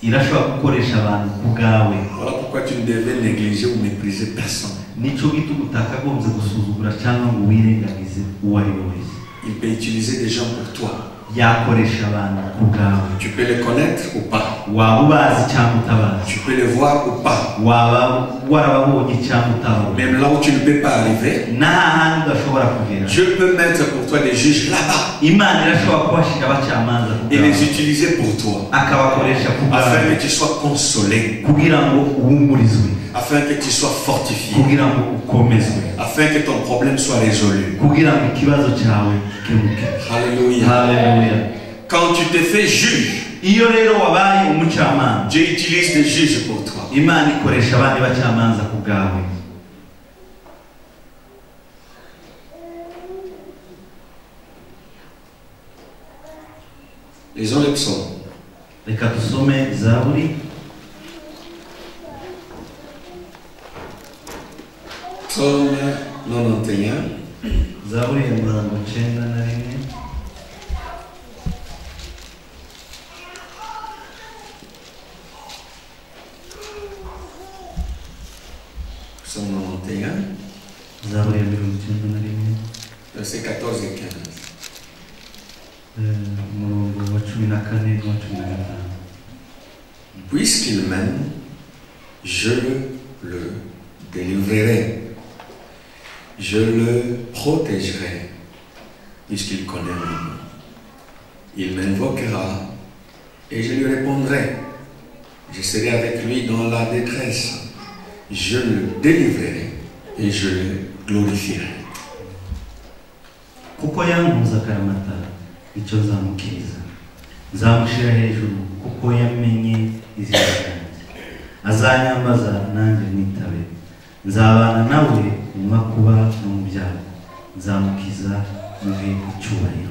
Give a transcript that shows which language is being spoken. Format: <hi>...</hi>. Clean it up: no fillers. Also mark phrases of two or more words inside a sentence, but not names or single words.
<rw>irashobora gukoresha abantu ku bwawe.</rw> <fr>Voilà pourquoi tu ne devais négliger ou mépriser personne.</fr> <rw>Nico gituma utakagombye gusuzugura cyangwa ngo wirengagize uwo ari we wese.</rw> <fr>Il peut utiliser des gens pour toi.</fr> <rw>Yakoresha abantu ku bwawe.</rw> <fr>Tu peux les connaître ou pas.</fr> <rw>Waba ubazi cyangwa utabazi.</rw> <fr>Tu peux les voir ou pas.</fr> <rw>Waba warababonye cyangwa utababonye.</rw> <fr>Même là où tu ne peux pas arriver,</fr> <rw>n'ahandi udashobora kugera.</rw> <fr>Dieu peut mettre pour toi des juges là-bas.</fr> <rw>Imana irashobora kubashira abacamanza ku et bwawe.</rw> <fr>les utiliser pour toi.</fr> <rw>Akabakoresha ku bwawe.</rw> <fr>Afin que tu sois consolé.</fr> <rw>Kugira ngo uhumurizwe.</rw> <fr>Afin que tu sois fortifié.</fr> <rw>Kugira ngo ukomezwe.</rw> <fr>Afin que ton problème soit résolu.</fr> <rw>Kugira ngo ikibazo cyawe gikemuke.</rw> <fr>Alléluia.</fr> <rw>Hallelujah.</rw> <fr>Quand tu te fais juge,</fr> <rw>iyo rero wabaye umucamanza,</rw> <fr>Dieu utilise des juges pour toi.</fr> <rw>Imana ikoresha abandi bacamanza ku bwawe.</rw> <fr>Lisons les psaumes.</fr> <rw>Reka tusome Zaburi.</rw> <fr>Psaume 91.</fr> <rw>Zaburi ya 91.</rw> <fr>Psaume 91.</fr> <rw>Zaburi ya 91.</rw> <fr>Versets 14 et 15.</fr> <rw>Umurongo wa 14 n'uwa 15.</rw> <fr>Puisqu'il m'aime, je le délivrerai. Je le protégerai, puisqu'il connaît mon nom. Il m'invoquera et je lui répondrai. Je serai avec lui dans la détresse. Je le délivrerai et je le glorifierai.</fr> <rw>Kuko yankunze akaramata icyo nzamukiriza, nzamushyira hejuru kuko yamenye izina ryanjye. Azanyambaza nanjye mwitabe, nzabana nawe mu makuba no mu byago, nzamukiza muhe icyubahiro.</rw>